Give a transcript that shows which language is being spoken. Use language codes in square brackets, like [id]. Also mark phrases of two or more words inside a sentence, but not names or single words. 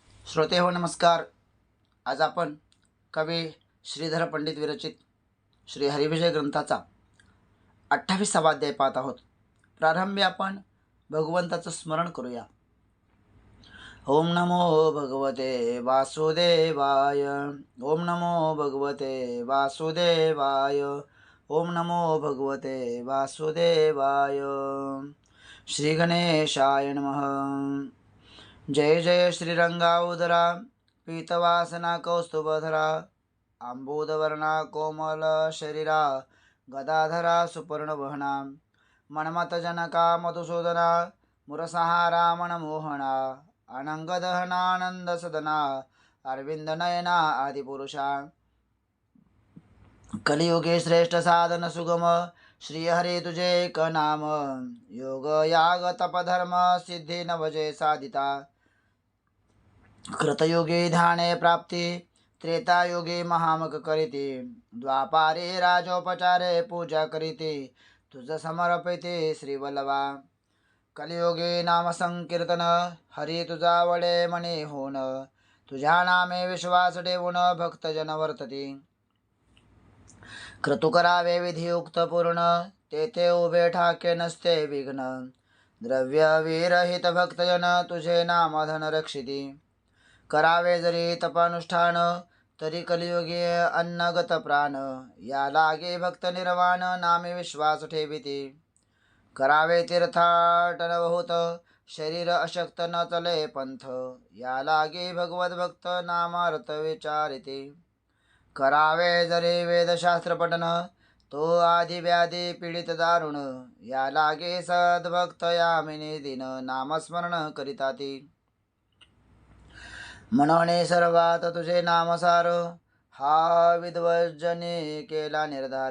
[mr] श्रोते हो नमस्कार. आज आपण कवी श्रीधर पंडित विरचित श्री हरिविजय ग्रंथाचा 28वा अध्याय पाहत आहोत. प्रारंभी आपण भगवंताचं स्मरण करूया. [sa] ओम नमो भगवते वासुदेवाय. ओम नमो भगवते वासुदेवाय. ओम नमो भगवते वासुदेवाय. श्री गणेशाय नमः. [mr] जय जय श्रीरंगा उदरा पीतवासना कौस्तुभधरा आंबोदवर्णा कोमल शरीरा गदाधरा सुपर्णवहना मन्मथजनका मधुसूदना मुरसहारा मनमोहना अनंगदहनानंदसदना अरविंदनयना आदिपुरुषा. कलियुगे श्रेष्ठ साधन सुगम श्रीहरी तुझे एक नाम. योग याग तपधर्म सिद्धी नवजे साधिता. कृतयुगे ध्याने प्राप्ती त्रेतायुगे महामग करीती. द्वापारे राजोपचारे पूजा करीती तुझ समर्पिते श्रीवल्लभा. कलियुगे नाम संकीर्तन हरी तुझा वडे मने होन. तुझ्या नामे विश्वास ठेवून भक्तजन वर्तती. क्रतु करावे विधियुक्त पूर्ण तेथे उभे ठाके नसते विघ्न. द्रव्य विरहित भक्तजन तुझे नाम धन रक्षिती. करावे जरी तपानुष्ठान तरी कलियुगी अन्नगत प्राण. या लागे भक्त निर्वाण नामे विश्वास ठेविती. करावे तीर्थाटन बहुत शरीर अशक्त न चले पंथ. या लागे भगवत भक्त नामार्थ विचारिती. करावे जरी वेदशास्त्र पठन तो आधी व्याधी पीडित दारुण. या लागे सद्भक्त यामिनी दिन नामस्मरण करिताती. म्हणणे सर्वात तुझे नामसार हा विद्वज्जने केला निर्धार.